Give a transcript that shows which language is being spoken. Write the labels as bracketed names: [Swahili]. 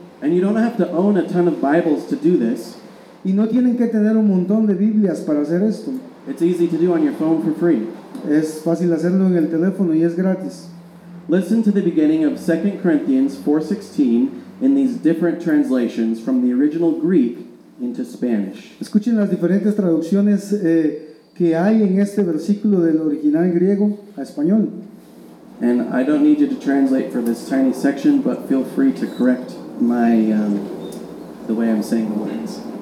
[English] And you don't have to own a ton of Bibles to do this. [Spanish] Y no tienen que tener un montón de Biblias para hacer esto. [English] It's easy to do on your phone for free. [Spanish] Es fácil hacerlo en el teléfono y es gratis. [English] Listen to the beginning of 2 Corinthians 4:16 in these different translations from the original Greek into Spanish. [Spanish] Escuchen las diferentes traducciones que hay en este versículo del original griego a español. [English] And I don't need you to translate for this tiny section, but feel free to correct my the way I'm saying the words.